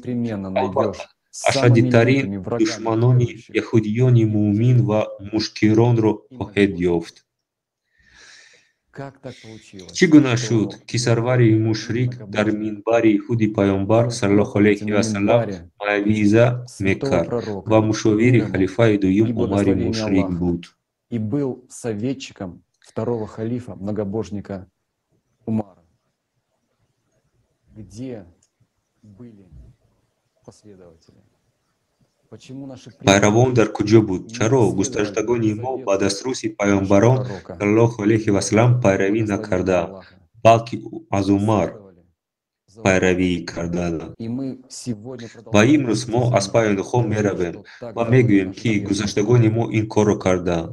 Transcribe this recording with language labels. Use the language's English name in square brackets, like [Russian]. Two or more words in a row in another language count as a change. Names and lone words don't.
[Tajik] албатта ашаддитарин душманони яҳудиёни муъмин ва мушкиронро хоҳед ёфт. чӣ гуна шуд, ки сарвари мушрик дар минбари худи паёнбар [Arabic] صلى الله عليه وسلم [Tajik] мавъиза мекард ва мушовири халифаи дуюм Умари мушрик буд. [Russian] И был советчиком второго халифа, многобожника Умара. Где были последователи? [Tajik] пайравон дар куҷо буд? Чаро гузаштагони мо ба даструси паёнбарон [Arabic] صلى الله عليه وسلم [Tajik] пайравӣ накардаанд, балки аз Умар пайравӣ карданд. ва имрӯз мо аз пайи онҳо меравем ва мегӯем, ки гузаштагони мо ин корро кардаанд.